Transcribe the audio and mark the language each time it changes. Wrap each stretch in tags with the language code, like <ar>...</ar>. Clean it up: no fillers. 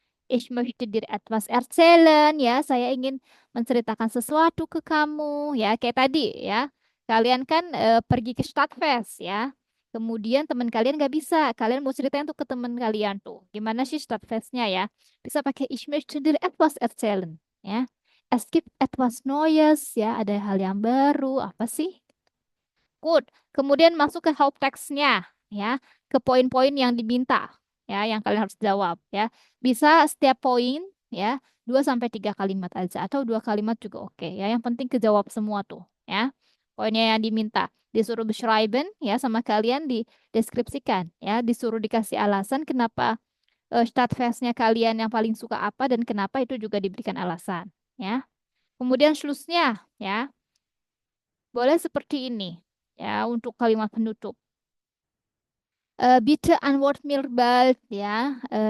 <de>Ich möchte dir etwas erzählen.</de> <id>Ya, saya ingin menceritakan sesuatu ke kamu. Ya, kayak tadi ya. Kalian kan pergi ke Stadtfest ya. Kemudian teman kalian nggak bisa. Kalian mau ceritain tuh ke teman kalian tuh. Gimana sih Stadtfestnya ya? Bisa pakai</id> <de>Ich möchte dir etwas erzählen.</de> <id>Ya.</id> <de>Es gibt etwas Neues.</de> <id>Ya, ada hal yang baru. Apa sih? Good. Kemudian masuk ke Haupttext-nya, ya, ke poin-poin yang diminta, ya, yang kalian harus jawab, ya. Bisa setiap poin, ya, 2 sampai 3 kalimat aja atau 2 kalimat juga oke, ya. Yang penting kejawab semua tuh, ya. Poinnya yang diminta disuruh beschreiben ya sama kalian dideskripsikan ya, disuruh dikasih alasan kenapa Stadtfestnya kalian yang paling suka apa dan kenapa itu juga diberikan alasan ya. Kemudian Schlussnya ya. Boleh seperti ini ya untuk kalimat penutup.</id> <de>Bitte antwort mir bald ya.</de>